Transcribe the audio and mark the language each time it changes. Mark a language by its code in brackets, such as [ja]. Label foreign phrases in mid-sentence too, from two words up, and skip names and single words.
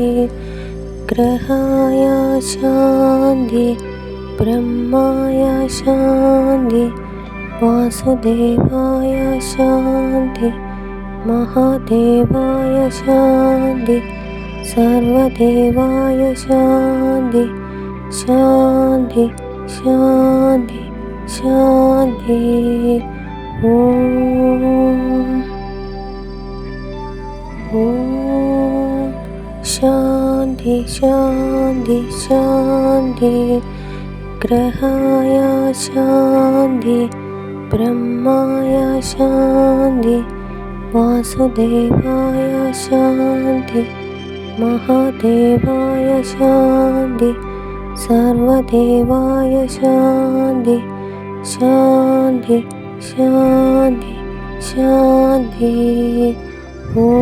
[sa] ग्रहाय शान्ति, ब्रह्माय शान्ति, वासुदेवाय शान्ति, महादेवाय शान्ति, सर्वदेवाय शान्ति. शान्ति शान्ति शान्ति. ഓം ॐ शान्ति शान्ति शान्ति ग्रहाय शान्ति ब्रह्माय शान्ति वासुदेवाय शान्ति महादेवाय शान्ति सर्वदेवाय शान्ति शान्ति शान्ति शान्ति ॐ